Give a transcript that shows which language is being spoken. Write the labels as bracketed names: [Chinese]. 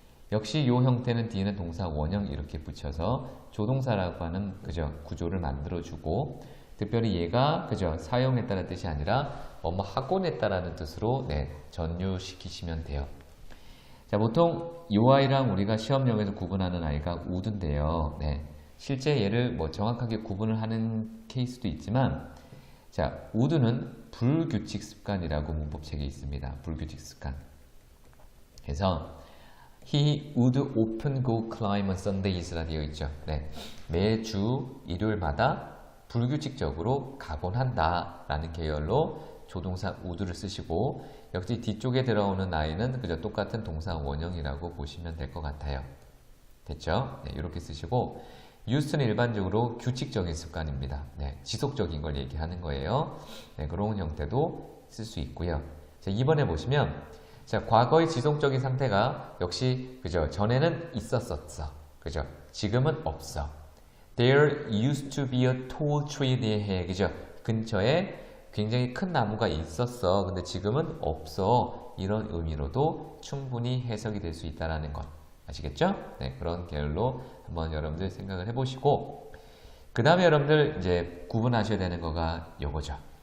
[Korean] 역시 요 형태는 뒤에는 동사 원형 이렇게 붙여서 조동사라고 하는 그죠 구조를 만들어주고, 특별히 얘가 그죠 사용했다는 뜻이 아니라 뭐뭐 하곤 했다라는 뜻으로 네, 전유시키시면 돼요. 자, 보통 이 아이랑 우리가 시험용에서 구분하는 아이가 would인데요. 네, 실제 얘를 뭐 정확하게 구분을 하는 케이스도 있지만, 자, would는 불규칙 습관이라고 문법책에 있습니다. 불규칙 습관. 그래서 [English] he would often go climb on Sundays [Korean] 라 되어 있죠. 네, 매주 일요일마다 불규칙적으로 가곤 한다 라는 계열로 조동사 would를 쓰시고, 역시 뒤쪽에 들어오는 아이는 그저 똑같은 동사 원형이라고 보시면 될 것 같아요. 됐죠? 네, 이렇게 쓰시고, used는 일반적으로 규칙적인 습관입니다. 네, 지속적인 걸 얘기하는 거예요. 네, 그런 형태도 쓸 수 있고요. 자, 이번에 보시면 자, 과거의 지속적인 상태가 역시 그죠 전에는 있었었어. 그죠? 지금은 없어. [English] There used to be a tall tree near. [Korean] 그죠? 근처에 굉장히 큰 나무가 있었어. 근데 지금은 없어. 이런 의미로도 충분히 해석이 될 수 있다는 것. 아시겠죠? 네, 그런 계열로 한번 여러분들 생각을 해보시고, 그 다음에 여러분들 이제 구분하셔야 되는 거가 요거죠.